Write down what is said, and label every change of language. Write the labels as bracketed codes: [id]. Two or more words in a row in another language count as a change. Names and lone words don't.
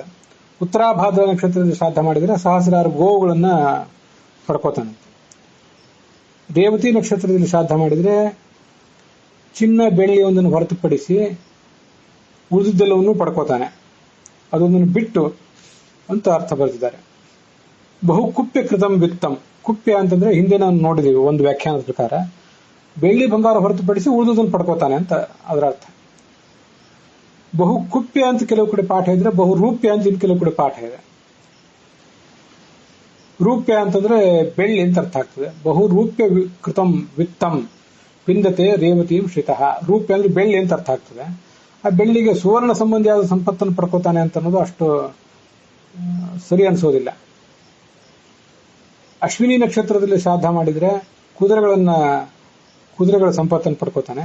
[kn] ಉತ್ತರಾಭಾದ್ರ ನಕ್ಷತ್ರದಲ್ಲಿ ಶ್ರಾದ್ದ ಮಾಡಿದ್ರೆ ಸಹಸ್ರಾರು ಗೋವುಗಳನ್ನ ಪಡ್ಕೋತಾನೆ. ರೇವತಿ ನಕ್ಷತ್ರದಲ್ಲಿ ಶ್ರಾದ್ದ ಮಾಡಿದ್ರೆ ಚಿನ್ನ ಬೆಳ್ಳಿಯೊಂದನ್ನು ಹೊರತುಪಡಿಸಿ ಉಳಿದಿದ್ದೆಲ್ಲವನ್ನೂ ಪಡ್ಕೋತಾನೆ, ಅದೊಂದನ್ನು ಬಿಟ್ಟು ಅಂತ ಅರ್ಥ ಬರೆದಿದ್ದಾರೆ. [sa] ಬಹು ಕುಪ್ಯ ಕೃತಂ ವಿತ್ತಂ, [kn] ಕುಪ್ಯ ಅಂತಂದ್ರೆ ಹಿಂದೆ ನಾವು ನೋಡಿದೀವಿ ಒಂದು ವ್ಯಾಖ್ಯಾನದ ಪ್ರಕಾರ ಬೆಳ್ಳಿ ಬಂಗಾರ ಹೊರತುಪಡಿಸಿ ಉಳಿದುದನ್ನು ಪಡ್ಕೋತಾನೆ ಅಂತ ಅದರ ಅರ್ಥ. [sa] ಬಹು ಕುಪ್ಯ [kn] ಅಂತ ಕೆಲವು ಕಡೆ ಪಾಠ ಇದ್ರೆ, [sa] ಬಹು ರೂಪ್ಯ [kn] ಅಂತ ಇನ್ನು ಕೆಲವು ಕಡೆ ಪಾಠ ಇದೆ. ರೂಪ್ಯ ಅಂತಂದ್ರೆ ಬೆಳ್ಳಿ ಅಂತ ಅರ್ಥ ಆಗ್ತದೆ. [sa] ಬಹು ರೂಪ್ಯ ಕೃತಂ ವಿತ್ತಂ ಪಿಂದತೆ ರೇವತಿಂ ಶ್ರಿತಃ, [kn] ರೂಪ್ಯ ಅಂದ್ರೆ ಬೆಳ್ಳಿ ಅಂತ ಅರ್ಥ ಆಗ್ತದೆ. ಆ ಬೆಳ್ಳಿಗೆ ಸುವರ್ಣ ಸಂಬಂಧಿಯಾದ ಸಂಪತ್ತನ್ನು ಪಡ್ಕೋತಾನೆ ಅಂತ ಅನ್ನೋದು ಅಷ್ಟು ಸರಿ ಅನ್ಸೋದಿಲ್ಲ. ಅಶ್ವಿನಿ ನಕ್ಷತ್ರದಲ್ಲಿ ಶ್ರಾದ್ದ ಮಾಡಿದ್ರೆ ಕುದುರೆಗಳ ಸಂಪತ್ತನ್ನು ಪಡ್ಕೋತಾನೆ.